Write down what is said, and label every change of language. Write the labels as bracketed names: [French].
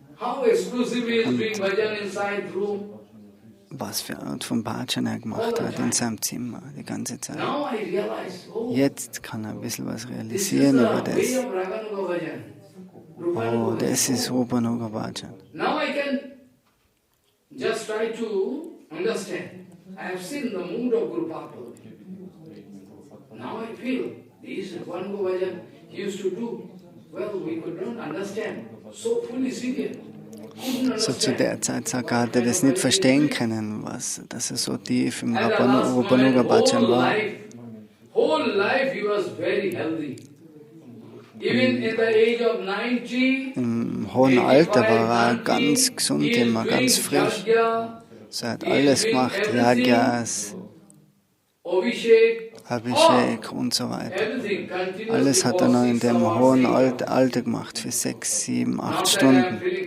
[German] Und was für eine Art von Bhajan er gemacht hat in seinem Zimmer die ganze Zeit. Jetzt kann er ein bisschen was realisieren über das. Oh, das ist Rupanuga Bhajan. [English] Just try to understand. I have seen the mood of Guru Bhakta. Now I feel this one Bhajan he used to do. Well, we could not understand. So foolish Indian. [German] So zu der Zeit hat er das nicht verstehen können, dass er so tief im Rupanuga Bhajan war. [English] Whole life he was very healthy. Even in the age of 90, [German] im hohen Alter war er ganz gesund, immer ganz frisch. So er hat alles gemacht, Yagyas, Abhishek und so weiter. Alles hat er noch in dem hohen Alter gemacht, für 6, 7, 8 Stunden.